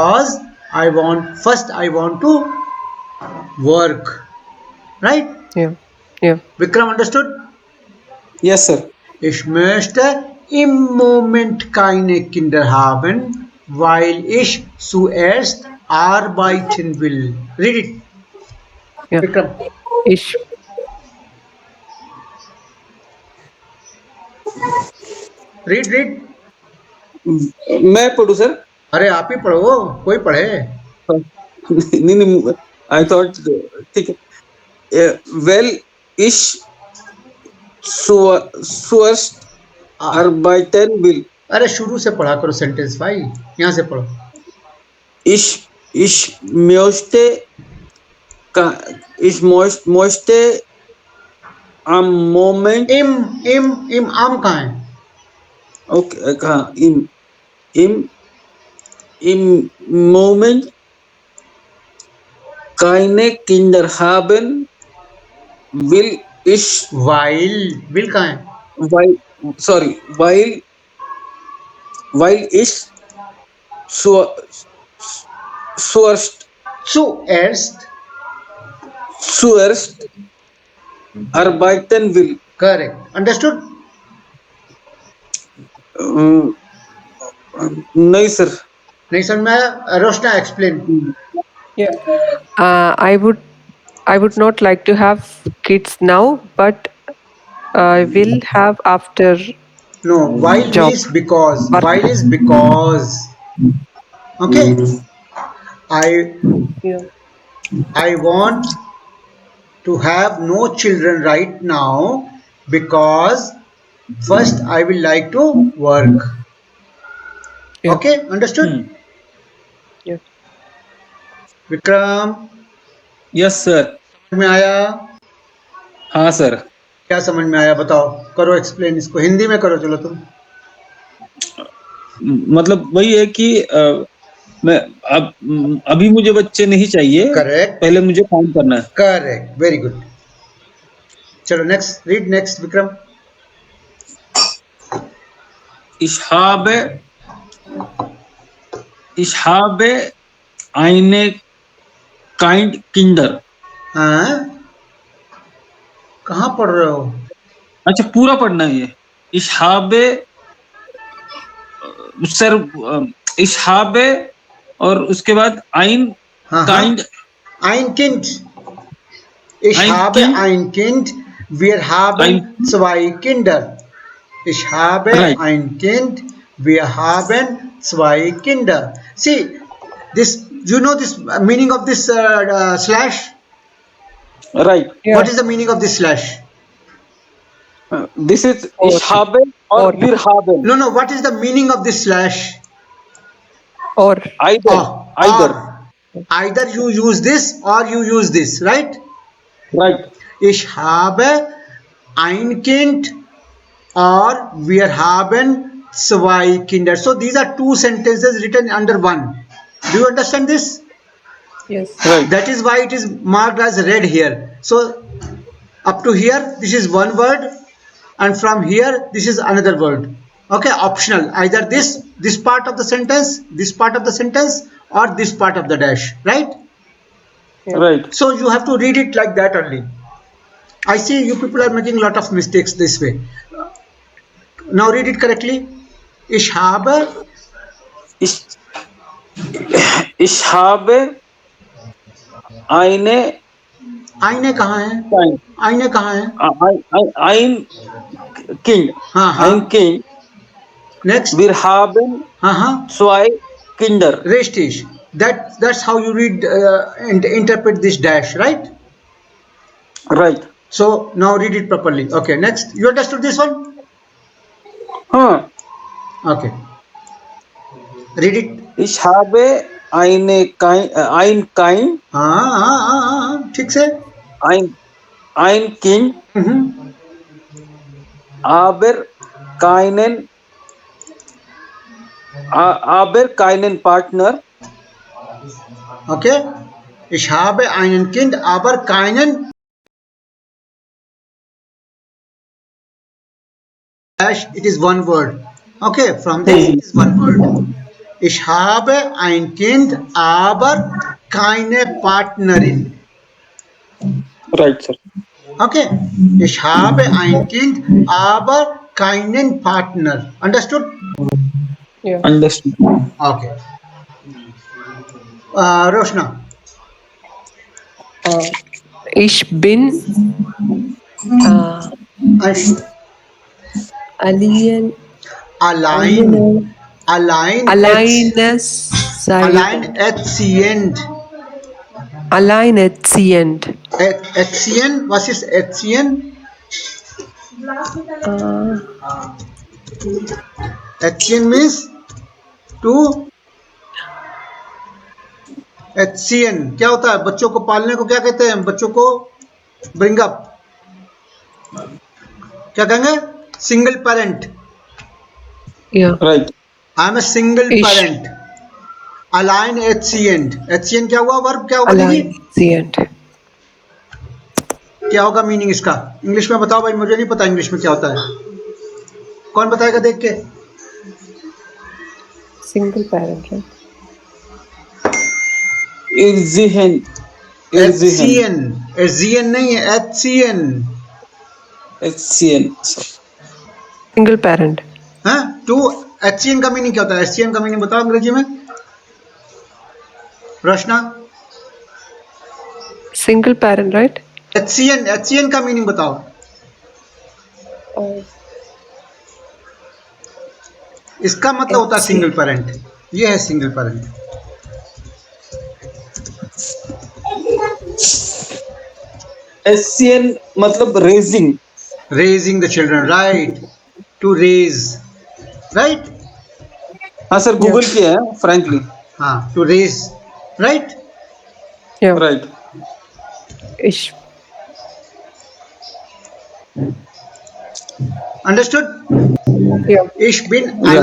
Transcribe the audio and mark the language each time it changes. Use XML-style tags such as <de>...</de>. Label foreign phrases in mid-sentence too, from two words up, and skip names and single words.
<en>Because I want to work. Right? Yeah. Yeah. Vikram understood? Yes, sir.</en> <de>Ich möchte im Moment keine Kinder haben, weil ich zuerst arbeiten will.</de> <en>Read it, Yeah. Vikram. Ich Read.</en> <hi>मैं पढ़ू सर? अरे आप ही पढ़ो, कोई पढ़े. नहीं नहीं,</hi> <en>I thought</en> <hi>ठीक है.</hi> <en>Well,</en> <de>ich zuerst arbeiten will.</de> <hi>अरे शुरू से पढ़ा करो सेंटेंस भाई, यहाँ से पढ़ो.</hi> <de>Ich möchte am Moment. im am</de> <hi>कहाँ है? Okay, कहाँ?</hi> <de>Im Moment keine Kinder haben, will ich.</de> <hi>विल कहाँ है?</hi> <de>Weil ich zuerst arbeiten will.</de> <en>Correct. Understood?</en> <hi>नहीं सर. नहीं समझ में आया? रोशना एक्सप्लेन.</hi> <en>Yeah. I would not like to have kids now, but I will have after No, while job. means because. Work. While is because. Okay. Yeah. I want to have no children right now because first I will like to work. Yeah. Okay, understood? Yeah.</en> <hi>विक्रम,</hi> <en>yes sir.</en> <hi>समझ में आया? हाँ सर. क्या समझ में आया बताओ, करो एक्सप्लेन इसको, हिंदी में करो. चलो तुम. मतलब वही है कि मैं अभी मुझे बच्चे नहीं चाहिए. करेक्ट. पहले मुझे काम करना है.</hi> <en>correct, very good. चलो next, read next विक्रम.</en> <de>Ich habe eine Kinder.</de> <hi>हाँ, कहाँ पढ़ रहे हो? अच्छा, पूरा पढ़ना है ये.</hi> <de>Ich habe सर, ich habe</de> <hi>और उसके बाद</hi> <de>ein kind. Ein Kind. Ich habe ein Kind. Wir haben zwei Kinder. Ich habe ein Kind. Wir haben zwei Kinder.</de> <en>See, this, you know this meaning of this slash? Right. Yeah. What is the meaning of this slash? This is</en> <de>ich habe</de> <en>or</en> <de>wir haben.</de> <en>No, what is the meaning of this slash? Or Either you use this or you use this, right? Right.</en> <de>Ich habe ein Kind or wir haben zwei Kinder.</de> <en>So these are two sentences written under one. Do you understand this? yes. Right. That is why it is marked as red here. So up to here, this is one word, and from here, this is another word. Okay, optional. Either this part of the sentence, this part of the sentence, or this part of the dash, right? Yeah. Right. So you have to read it like that only. I see you people are making a lot of mistakes this way. Now read it correctly.</en> <de>Ich habe eine</de> <hi>कहाँ है? आईने कहाँ है?</hi> <de>ein Kind. Ein Kind.</de> <en>Next.</en> <de>Wir haben zwei Kinder. Richtig.</de> <en>That's how you read and interpret this dash, right? Right. So now read it properly. Okay, next. You understood this one? Okay. Read it.</en> <de>Ich habe ein Kind.</de> <hi>ठीक से.</hi> <de>Ein Kind. Aber keinen Partner.</de> <en>Okay.</en> <de>Ich habe einen Kind, aber keinen.</de> <en>It is one word. Okay, from this it is one word.</en> <de>Ich habe ein Kind, aber keine Partnerin.</de> <en>Right, sir. Okay.</en> <de>Ich habe ein Kind, aber keinen Partner.</de> <en>Understood? Yeah. Understood. Okay. Roshna.</en> <de>Ich bin Ash- allein Allein. Allein. Alleinerziehend. alleinerziehend. Erziehen. Was ist erziehen? Erziehen</de> <en>means to</en> <de>erziehen.</de> <hi>क्या होता है? बच्चों को पालने को क्या कहते हैं? बच्चों को</hi> <en>bring up.</en> <hi>क्या कहेंगे?</hi> <en>Single parent. Yeah. Right. I am a single</en> <de>Ich</de> <hi>parent.</hi> <de>Alleinerziehend. Erziehen</de> <hi>क्या हुआ? वर्ब क्या होगा दीदी?</hi> <de>alleinerziehend.</de> <hi>क्या होगा मीनिंग इसका? इंग्लिश में बताओ भाई, मुझे नहीं पता इंग्लिश में क्या होता है. कौन बताएगा देख के?</hi> <en>Single parent, right?</en> <de>Erziehen. Erziehen. Erziehen</de> <hi>नहीं है,</hi> <de>erziehen. Erziehen.</de> <en>Sorry. Single parent.</en> <hi>हाँ? टू erziehen का मीनिंग क्या होता है? erziehen का मीनिंग बताओ अंग्रेजी में. रोशना.</hi> <en>Single parent, right?</en> <hi>erziehen का मीनिंग बताओ. इसका मतलब होता है</hi> <en>single parent.</en> <hi>ये है</hi> <en>single parent.</en> <hi>Erziehen मतलब raising.</hi> <en>Raising the children, right? To raise, right?</en> <hi>हाँ सर, गूगल किया है frankly.</hi> <en>हाँ, to raise, right? Yeah. Right.</en> <de>Ich</de> <en>Understood? yeah.</en> <de>Ich bin Ich bin</de>